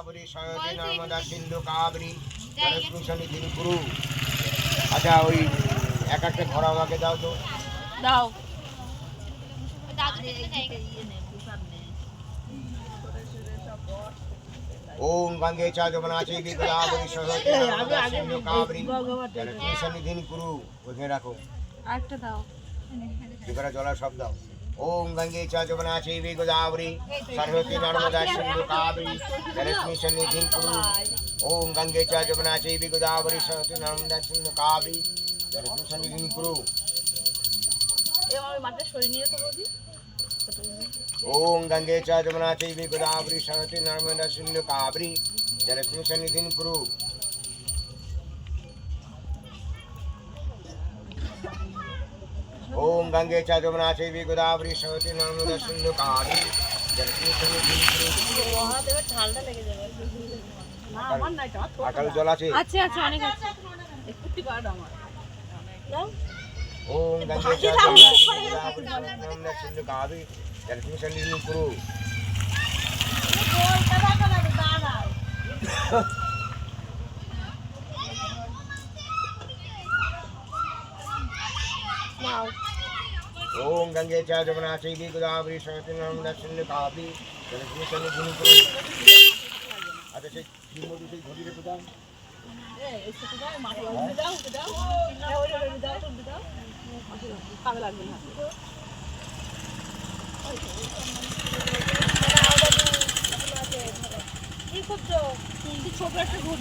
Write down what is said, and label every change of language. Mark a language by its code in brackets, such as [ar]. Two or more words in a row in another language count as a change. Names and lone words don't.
[sa] সরস্বতী নর্মদা সিন্ধু কাবেরী জলেস্মিন সন্নিধিং কুরু। [bn] আচ্ছা ওই এক একটা ঘর আমাকে দাও তো। দাও। [sa] ओम गंगे च जमुना चैव गोदावरी सरस्वती नर्मदा सिंधु कावेरी जलेस्मिन सन्निधिं कुरु। [bn] ওখানে রাখো, আরেকটা দাও। যেখানে জলের সব দাও। [sa] ओम गंगे च जमुना चैव गोदावरी सरस्वती नर्मदा सिंधु कावेरी जलेस्मिन सन्निधिं कुरु। ओम गंगे च जमुना चैव गोदावरी सरस्वती नर्मदा सिंधु कावेरी जलेस्मिन सन्निधिं कुरु। [bn] এবার মাঠে সরিয়ে নিয়ে তো বৌদি। [sa] ओम गंगे च जमुना चैव गोदावरी सरस्वती नर्मदा सिंधु कावेरी जलेस्मिन सन्निधिं कुरु। ओम गंगे च जमुना चैव गोदावरी सरस्वती नर्मदा सिंधु कावेरी जलेस्मिन सन्निधिं कुरु। [bn] ঠান্ডা লেগে যাবে। না আমার নাই তো। আকাল জল আছে। আছে আছে অনেক আছে। একটু কাট আমার। দাও। [sa] ओम गंगे च जमुना चैव गोदावरी सरस्वती नर्मदा सिंधु कावेरी जलेस्मिन सन्निधिं कुरु। ओम गंगे च जमुना चैव गोदावरी सरस्वती नर्मदा सिंधु कावेरी जलेस्मिन सन्निधिं कुरु। [bn] আচ্ছা সেই মধু সেই ঘটি রেখে দাও। ছোট একটা ঘটি